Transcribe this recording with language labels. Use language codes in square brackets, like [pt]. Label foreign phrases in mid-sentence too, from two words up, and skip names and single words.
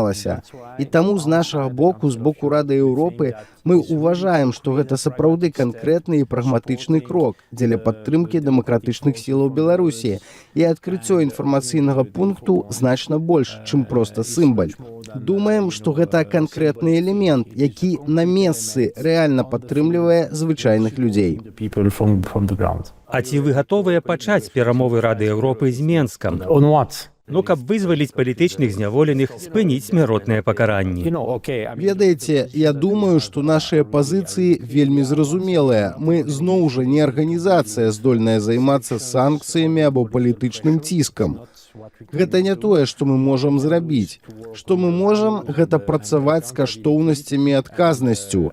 [be] І таму з нашага боку, з боку Рады Еўропы, мы ўважаем, што гэта сапраўды канкрэтны і прагматычны крок дзеля падтрымкі дэмакратычных сілаў Беларусі, і адкрыццё інфармацыйнага пункту значна больш, чым проста сімвал. Думаем, што гэта канкрэтны элемент, які на месцы рэальна падтрымлівае звычайных людзей. [en] People from the ground. [be] А ці вы гатовыя пачаць перамовы Рады Еўропы з Менскам? [en] On what? [be] Ну, каб вызваліць палітычных зняволеных, спыніць смяротныя пакаранні. Ведаеце, я думаю, што нашыя пазіцыі вельмі зразумелыя. Мы зноў жа не арганізацыя, здольная займацца санкцыямі або палітычным ціскам. Гэта не тое, што мы можам зрабіць. Што мы можам, гэта працаваць з каштоўнасцямі і адказнасцю.